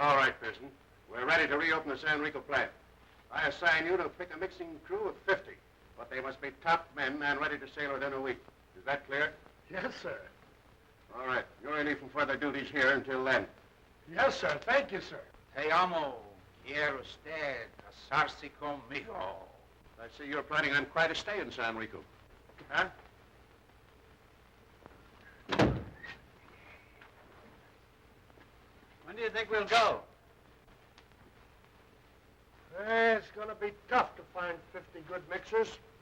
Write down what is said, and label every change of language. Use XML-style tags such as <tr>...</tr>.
<en>All right, Pearson. We're ready to reopen the San Rico plant. I assign you to pick a mixing crew of 50, but they must be top men and ready to sail within a week. Is that clear? Yes, sir. All right. You're relieved from further duties here until then. Yes, sir. Thank you, sir.</en> <es>Te amo. Quiere usted casarse conmigo.</es> <en>I see you're planning on quite a stay in San Rico. Huh? When do you think we'll go? It's going to be tough to find 50 good mixers.</en>